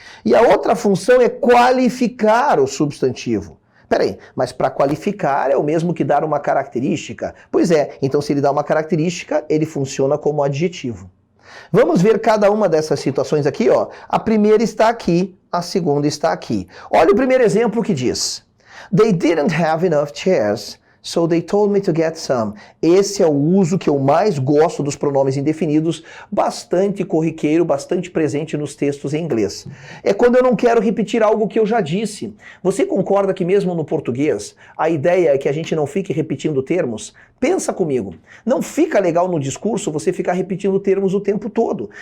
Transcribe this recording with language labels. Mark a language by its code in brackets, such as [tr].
[pt] E a outra função é qualificar o substantivo. Peraí, mas para qualificar é o mesmo que dar uma característica? Pois é, então se ele dá uma característica, ele funciona como adjetivo. Vamos ver cada uma dessas situações aqui, ó. A primeira está aqui, a segunda está aqui. Olha o primeiro exemplo que diz: [en] They didn't have enough chairs, so they told me to get some. [pt] Esse é o uso que eu mais gosto dos pronomes indefinidos, bastante corriqueiro, bastante presente nos textos em inglês. É quando eu não quero repetir algo que eu já disse. Você concorda que mesmo no português, a ideia é que a gente não fique repetindo termos? Pensa comigo, não fica legal no discurso você ficar repetindo termos o tempo todo.